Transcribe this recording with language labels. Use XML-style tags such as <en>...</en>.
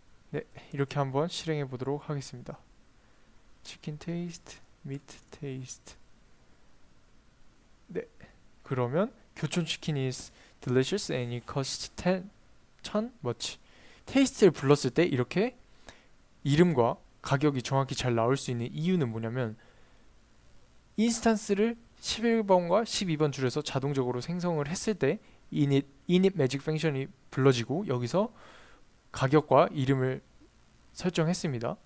<ko>네, 이렇게 한번 실행해 보도록 하겠습니다. 치킨 테이스트, 미트 테이스트. 네, 그러면 교촌 치킨</ko> <en>is delicious and it costs 10 much.</en> <ko>테이스트를 불렀을 때 이렇게 이름과 가격이 정확히 잘 나올 수 있는 이유는 뭐냐면 인스턴스를 11번과 12번 줄에서 자동적으로 생성을 했을 때 init magic function이 불러지고 여기서 가격과 이름을 설정했습니다.</ko>